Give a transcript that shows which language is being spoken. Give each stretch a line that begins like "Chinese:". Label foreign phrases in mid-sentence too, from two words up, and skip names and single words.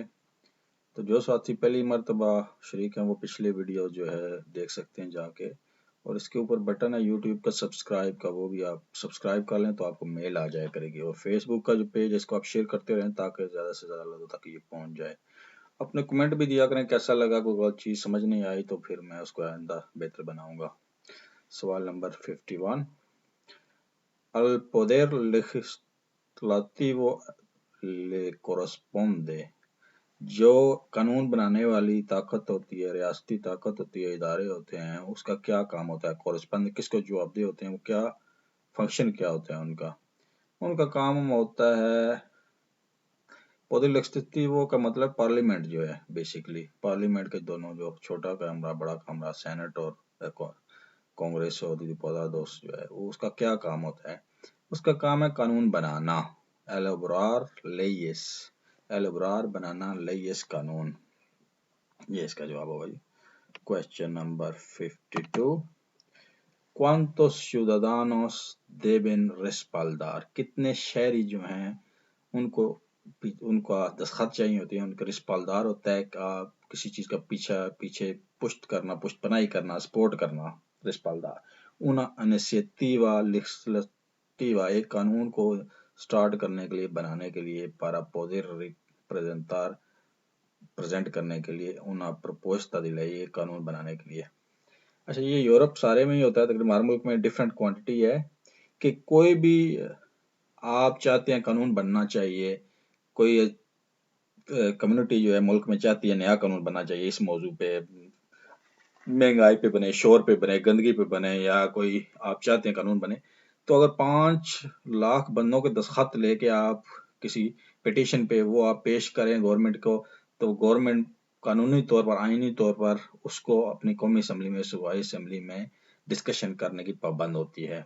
Urdu: تو جو ساتھی پہلی مرتبہ شریک ہیں وہ پچھلے ویڈیو جو ہے دیکھ سکتے ہیں جا کے، اور اس کے اوپر بٹن ہے یوٹیوب کا سبسکرائب کا، وہ بھی آپ سبسکرائب کر لیں تو آپ کو میل آ جائے کرے گی، اور فیس بک کا جو پیج ہے اس کو آپ شیئر کرتے رہیں تاکہ زیادہ سے زیادہ لوگوں تک یہ پہنچ جائے۔ اپنے کمنٹ بھی دیا کریں کیسا لگا، کوئی غلط چیز سمجھ نہیں آئی تو پھر میں اس کو آئندہ بہتر بناؤں گا۔ سوال نمبر 51،
Spanish: El poder legislativo le corresponde،
Urdu: جو قانون بنانے والی طاقت ہوتی ہے، ریاستی طاقت ہوتی ہے، ادارے ہوتے ہیں، اس کا کیا کام ہوتا ہے؟ کورسپونڈ کس کو جواب دہ ہوتے ہیں، وہ کیا فنکشن کیا ہوتا ہے ان کا کام ہوتا ہے۔
Spanish: poder legislativo
Urdu: کا مطلب پارلیمنٹ جو ہے، بیسیکلی پارلیمنٹ کے دونوں جو چھوٹا کمرہ بڑا کمرہ، سینٹ اور کانگریس اور دیپودادوس جو ہے، وہ اس کا کیا کام ہوتا ہے؟ اس کا کام ہے قانون بنانا،
Spanish: elaborar leyes,
Urdu: ایلوبرار بنانا، لیس قانون۔ یہ اس کا جواب ہوگا جی۔
English: question number
Urdu: 52،
Spanish: ¿Cuántos ciudadanos deben respaldar؟
Urdu: کتنے شہری جو ہیں ان کا دستخط چاہیے ہوتی ہے، ان کا رسپالدار ہوتا ہے کہ کسی چیز کا پیچھے پشت کرنا، پشت پناہی کرنا، سپورٹ کرنا، رسپالدار۔
Spanish: una iniciativa legislativa،
Urdu: ایک قانون کو سٹارٹ کرنے کے لیے، بنانے کے لیے،
Spanish: para poder representar،
Urdu: پریزنٹ کرنے کے لیے،
Spanish: una propuesta de ley،
Urdu: ایک قانون بنانے کے لیے۔ اچھا، یہ یورپ سارے میں ہی ہوتا ہے، تقریباً ہر ملک میں
English: different quantity
Urdu: ہے کہ کوئی بھی آپ چاہتے ہیں قانون بننا چاہیے، کوئی کمیونٹی جو ہے ملک میں چاہتی ہے نیا قانون بننا چاہیے اس موضوع پہ، مہنگائی پہ بنے، شور پہ بنے، گندگی پہ بنے، یا کوئی آپ چاہتے ہیں قانون بنے، تو اگر 5 لاکھ بندوں کے دستخط لے کے آپ کسی پٹیشن پہ وہ آپ پیش کریں گورنمنٹ کو، تو گورنمنٹ قانونی طور پر، آئینی طور پر اس کو اپنی قومی اسمبلی میں، صوبائی اسمبلی میں ڈسکشن کرنے کی پابند ہوتی ہے۔